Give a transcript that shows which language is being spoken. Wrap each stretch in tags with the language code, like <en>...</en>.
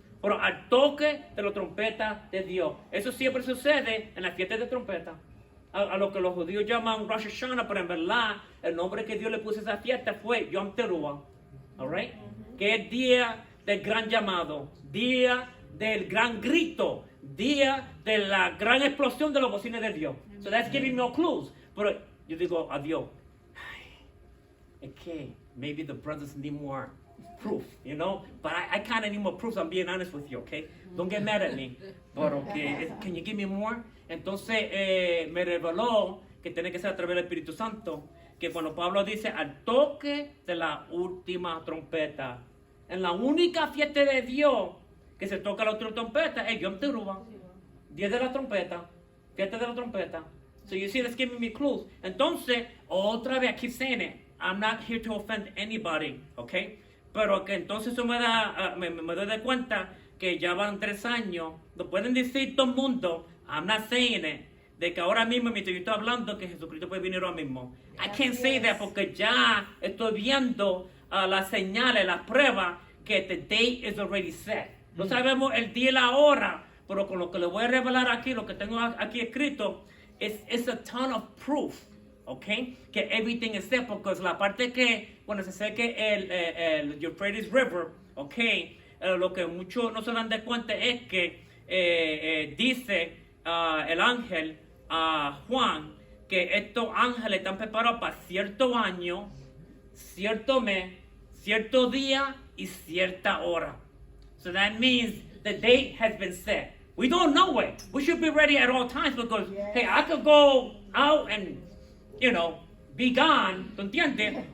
<es>Pero al toque de la trompeta de Dios. Eso siempre sucede en las fiestas de trompeta. A lo que los judíos llaman Rosh Hashanah, pero en verdad el nombre que Dios le puso a esa fiesta fue Yom Teruah.</es> <en>Alright?</en> <es>Que es día del gran llamado, día del gran grito, día de la gran explosión de los bocines de Dios.</es> <en>So that's giving me clues.</en> <es>Pero yo digo, adiós.</es> <en>Okay, maybe the brothers need more proof, you know? But I kind of need more proof, I'm being honest with you, okay? Don't get mad at me. But okay, can you give me more?</en> <es>Entonces me reveló que tiene que ser a través del Espíritu Santo, que cuando Pablo dice al toque de la última trompeta, en la única fiesta de Dios que se toca la última trompeta es Yom Teruah, día de la trompeta, fiesta de la trompeta.</es> <en>So you see, that's giving me clues.</en> <es>Entonces, otra vez,</es> <en>I keep saying it, I'm not here to offend anybody, okay?</en> <es>Pero que entonces eso me doy de cuenta que ya van 3 años, lo pueden decir todo el mundo,</es> <en>I'm not saying it,</en> <es>de que ahora mismo mientras yo estoy hablando que Jesucristo puede venir ahora mismo.</es> <en>I can't say that</en> <es>porque ya estoy viendo las señales, las pruebas que</es> <en>the date is already set.</en> <es>No sabemos el día y la hora, pero con lo que le voy a revelar aquí, lo que tengo aquí escrito,</es> <en>it's a ton of proof.</en> <es>Okay, que</es> <en>everything is there,</en> <es>porque la parte que cuando se seque el Euphrates River, okay, lo que muchos no se dan de cuenta es que dice el ángel a Juan que estos ángeles están preparados para cierto año, cierto mes, cierto día y cierta hora.</es> <en>So that means the date has been set. We don't know it. We should be ready at all times because, hey, I could go out and be gone,</en> <es>¿tú entiendes?</es>